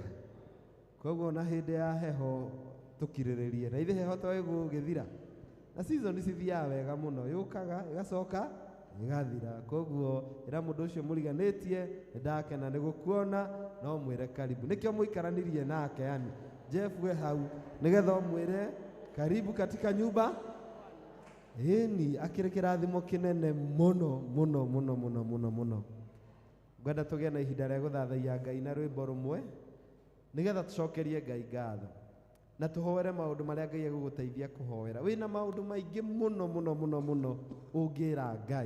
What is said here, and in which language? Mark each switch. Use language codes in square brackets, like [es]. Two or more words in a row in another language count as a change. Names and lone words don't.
[ki] Koguo na hĩndĩ ya heho tũkirĩrĩrie, na ithe heho to ĩgũgĩthira, na season cithiaga wega mũno, yũkaga ĩgacoka ĩgathira. Koguo ĩra mũndũ ũcio mũriganĩtie nĩndakena nĩ gũkuona, no mwĩre karibu. Nĩkĩo mũikaranirie nake, yani Jeff we hau nĩgetha ũmwĩre [sw] karibu katika nyumba. [ki] Ĩni akĩrĩ kĩrathimo kĩnene mũno mũno mũno mũno mũno mũno. Ngwenda tũgĩe na ihinda rĩa gũthathaiya Ngai na rwĩmbo rũmwe nĩgetha tũcokerie Ngai ngatho na tũhoere maũndũ marĩa Ngai egũgũteithia kũhoera. Wĩna maũndũ maingĩ mũno mũno mũno mũno ũngĩra Ngai.